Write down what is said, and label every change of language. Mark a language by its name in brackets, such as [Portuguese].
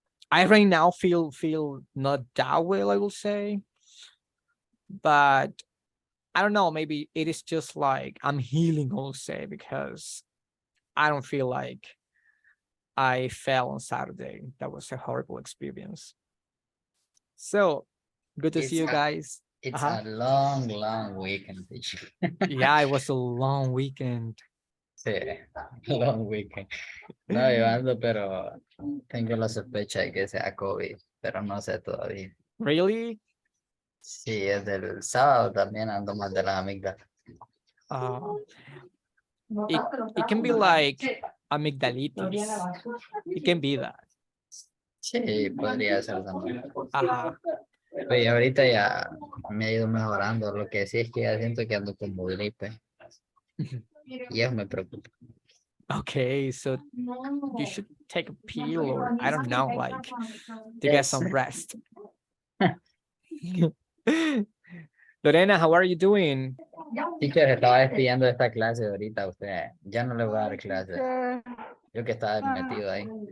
[English] I right now feel not that well, I will say, but I don't know, maybe it is just like I'm healing, I'll say, because I don't feel like I fell on Saturday. That was a horrible experience. So good to see you guys. It's a long weekend, teacher. Yeah, it was a long weekend. Sí, long weekend. [Spanish] No, yo ando, pero tengo la sospecha de que sea COVID, pero no sé todavía. [English] Really? [Spanish] Sí, desde el sábado también ando mal de la amígdalas. [English] It can be like amygdalitis. It can be that. [Spanish] Sí, podría ser también. Ajá. Oye, ahorita ya me ha ido mejorando. Lo que sí es que ya siento que ando como gripe. Y eso me preocupa. [English] Okay, so you should take a pill or I don't know, like to get some rest. Lorena, how are you doing? [Spanish] Teacher, estaba despidiendo de esta clase ahorita a usted. Ya no le voy a dar clase. Yo que estaba metido ahí.